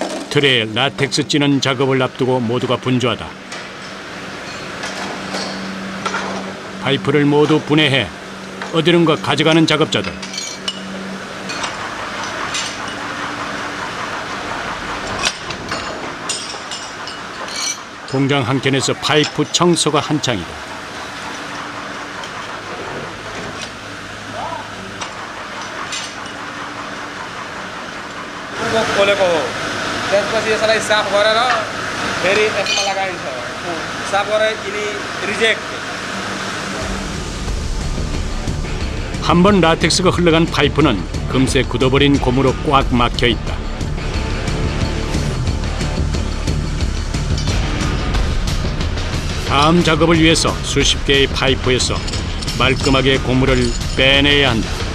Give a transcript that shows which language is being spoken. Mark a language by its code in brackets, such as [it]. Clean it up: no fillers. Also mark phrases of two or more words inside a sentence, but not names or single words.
[ko] 틀에 라텍스 찌는 작업을 앞두고 모두가 분주하다. 파이프를 모두 분해해 어디론가 가져가는 작업자들. 공장 한켠에서 파이프 청소가 한창이다. [ne] खोलेको त्यसपछि यसलाई साफ गरेर फेरि यसमा लगाइन्छ साफ गरेर यिनी रिजेक्ट [ko] 한 번 라텍스가 흘러간 파이프는 금세 굳어버린 고무로 꽉 막혀 있다. 다음 작업을 위해서 수십 개의 파이프에서 말끔하게 고무를 빼내야 한다.